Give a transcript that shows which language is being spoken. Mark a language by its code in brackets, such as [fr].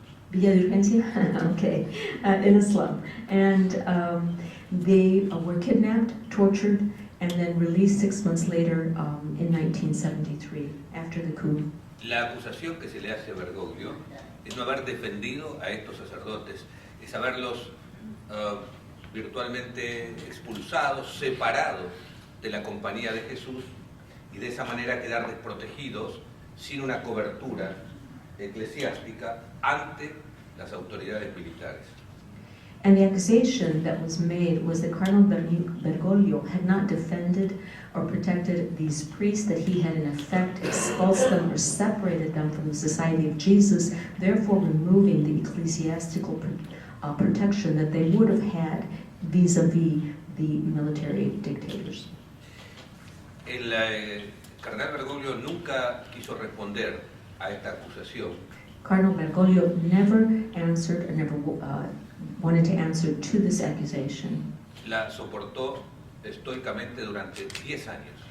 [en] Villa de Urgencia? Okay, in a slum. And they were kidnapped, tortured, and then released 6 months later in 1973, after the coup. [es] La acusación que se le hace a Bergoglio es no haber defendido a estos sacerdotes, es haberlos virtualmente expulsados, separados de la compañía de Jesús y de esa manera quedar desprotegidos sin una cobertura eclesiástica ante las autoridades militares. [en] And the accusation that was made was that Cardinal Bergoglio had not defended or protected these priests, that he had in effect expulsed them or separated them from the Society of Jesus, therefore removing the ecclesiastical protection that they would have had vis-a-vis the military dictators. [es] El cardenal Bergoglio nunca quiso responder a esta acusación. [en] Cardinal Bergoglio never answered or never wanted to answer to this accusation. [es] La soportó estoicamente durante 10 años.